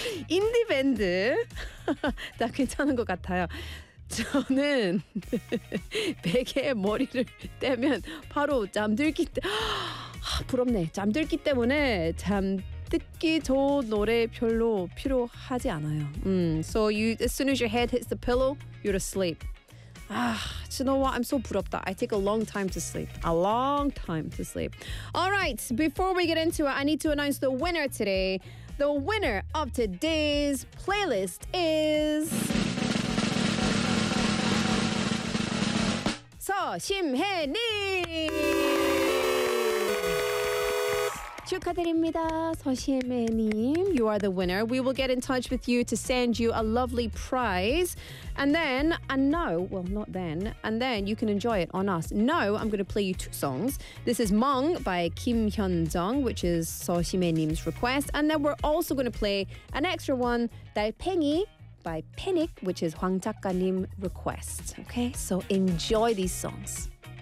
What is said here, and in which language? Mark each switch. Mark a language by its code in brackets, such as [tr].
[ko] 인디밴드. 다 괜찮은 것 같아요. 저는 베개에 머리를 떼면 바로 잠들기 때문에 부럽네. 잠들기 때문에 잠 듣기 좋은 노래 별로 필요하지 않아요. [en] So you, as soon as your head hits the pillow, you're asleep. You know what? I'm so [ko] 부럽다. [en] I take a long time to sleep. All right, before we get into it, I need to announce the winner today. The winner of today's playlist is 서심혜님! [ko] 축하드립니다, 서시에메님. [en] You are the winner. We will get in touch with you to send you a lovely prize. And then you can enjoy it on us. Now I'm going to play you 2 songs. This is Mung by Kim Hyun Jung, which is 서시에메님's request. And then we're also going to play an extra one, 달팽이 by Panic, which is 황 작가님 request. Okay, so enjoy these songs.